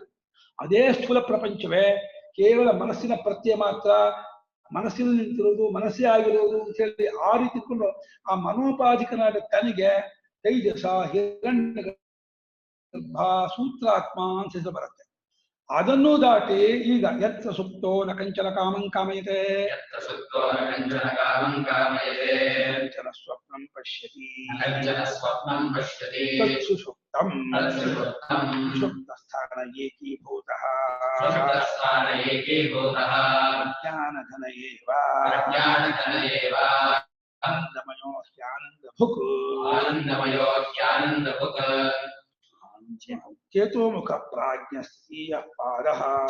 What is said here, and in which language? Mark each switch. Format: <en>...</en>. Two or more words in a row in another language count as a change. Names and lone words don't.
<kn>ಅದೇ ಸ್ಥೂಲ ಪ್ರಪಂಚವೇ ಕೇವಲ ಮನಸ್ಸಿನ ಪ್ರತ್ಯಯ ಮಾತ್ರ, ಮನಸ್ಸಿನ ನಿಂತಿರೋದು, ಮನಸ್ಸೇ ಆಗಿರೋದು ಅಂತ ಹೇಳಿ ಆ ರೀತಿ ಇಟ್ಕೊಂಡು ಆ ಮನೋಪಾಧಿಕನಾದ ತನಗೆ ತೈಜಸ ಹಿರಣ್ಯ ಸೂತ್ರಾತ್ಮ ಅಂತ ಹೆಸರು ಬರುತ್ತೆ. ಅದನ್ನು ದಾಟಿ ಈಗ</kn> <sa>ಯತ್ರ ಸುಪ್ತೋ ನ ಕಂಚನ ಕಾಮಂ ಕಾಮಯತೆ, ಕಂಚನ ಸ್ವಪ್ನಂ ಪಶ್ಯತಿ, ಸುಷುಪ್ತಂ ಸುಷುಪ್ತಸ್ಥಾನ ಏಕೀಭೂತಃ ಜ್ಞಾನಘನ ಏವ ಆನಂದಮಯೋ ಹ್ಯಾನಂದಭುಕ್ ಚೇತೋಮುಖ ಪ್ರಾಜ್ಞಸ್ತೀಯ ಪಾದಃ</sa>